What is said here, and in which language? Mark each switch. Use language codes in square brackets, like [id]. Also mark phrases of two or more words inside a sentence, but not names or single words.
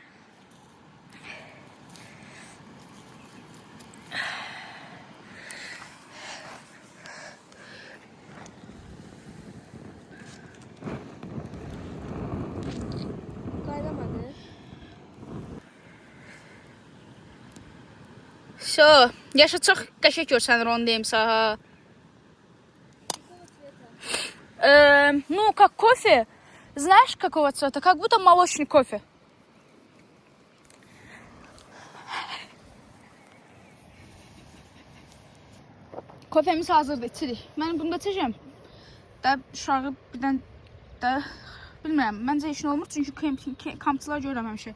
[az] Qaynamadı. Yaşa çox qəşəng görsənir onu deyim sənə. [ru] Ну, как кофе. Знаешь, какого цвета? Как будто молочный кофе. [az] Kofemiz hazırdır, içirik. Mən bunu da içəcəm. Da uşağı birdən də Bilmirəm, məncə heç nə olmur, çünki kampçılar görürəm həmişə.